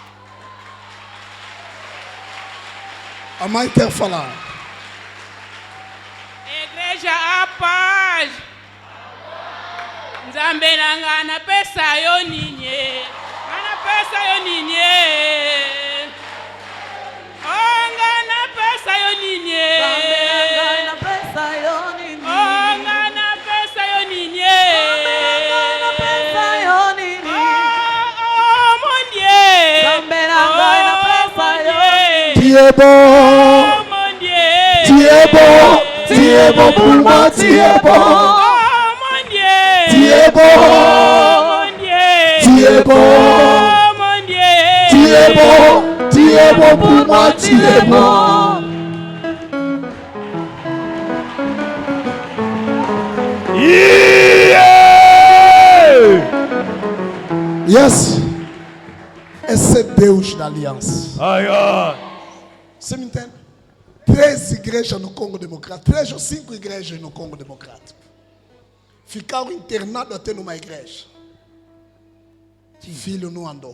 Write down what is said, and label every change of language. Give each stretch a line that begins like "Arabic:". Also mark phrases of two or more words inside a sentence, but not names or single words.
Portuguese: A mãe quer falar. igreja a paz.
Lingala: Nzambe nanga na pesa yo ninye. Ana pesa yo ninye. Onga na pesa yo ninye. Nzambe na pesa yo ninye. Onga na pesa yo ninye. Na pesa yo ninye.
French: Oh mon Dieu.
Lingala: Nzambe na pesa yo ninye.
French: Tu es bon, Oh mon Dieu. tu es bon, tu es bon pour moi, tu es bon, Oh mon Dieu. tu es bon, Oh mon Dieu. tu es bon, Oh mon Dieu. tu es bon, tu es bon pour moi, tu es bon. Yes.
Portuguese: Esse é Deus da aliança.
English: My God.
Portuguese: Você me entende? 3 igrejas no Congo Democrático, 3 ou 5 igrejas no Congo Democrático. Ficaram internados até numa igreja. Filho não andou.